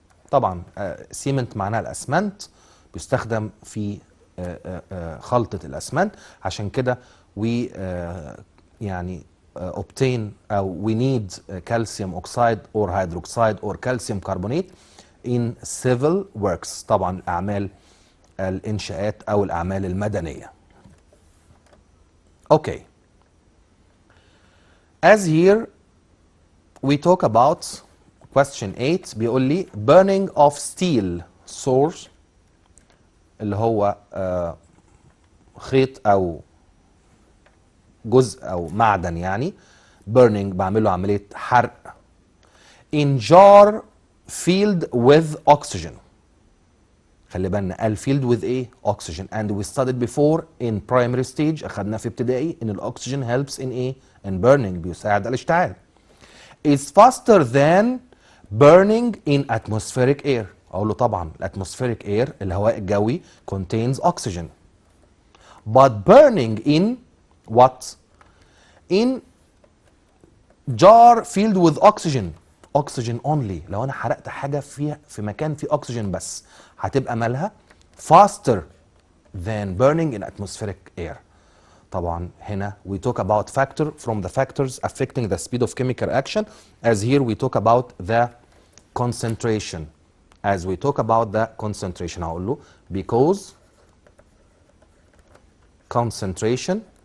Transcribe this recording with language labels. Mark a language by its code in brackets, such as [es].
[ar] طبعا سيمنت معناها الاسمنت، بيستخدم في خلطة الاسمنت، عشان كده we يعني obtain أو we need [en] calcium oxide or hydroxide or calcium carbonate in civil works. [ar] طبعا أعمال الإنشاءات أو الأعمال المدنية. [en] Okay. As here we talk about question 8 [ar] بيقول لي [en] burning of steel source [ar] اللي هو خيط أو جزء أو معدن يعني [en] burning [ar] بعمله عملية حرق [en] in jar filled with oxygen. [ar] خلي بالنا قال filled with ايه؟ [en] oxygen and we studied before in primary stage [ar] أخدنا في ابتدائي إن الأكسجين [en] helps in [ar] ايه؟ [en] in burning [ar] بيساعد على الاشتعال. [en] is faster than burning in atmospheric air. [ar] أقول له طبعا [en] atmospheric air [ar] الهواء الجوي [en] contains oxygen but burning in what? In jar filled with oxygen. oxygen only. [ar] لو انا حرقت حاجه في مكان فيه oxygen بس هتبقى مالها [en] faster than burning in atmospheric air. طبعا هنا we talk about factor from the factors affecting the speed of chemical action, as here we talk about the concentration. As we talk about the concentration [ar] هقول له [en] because concentration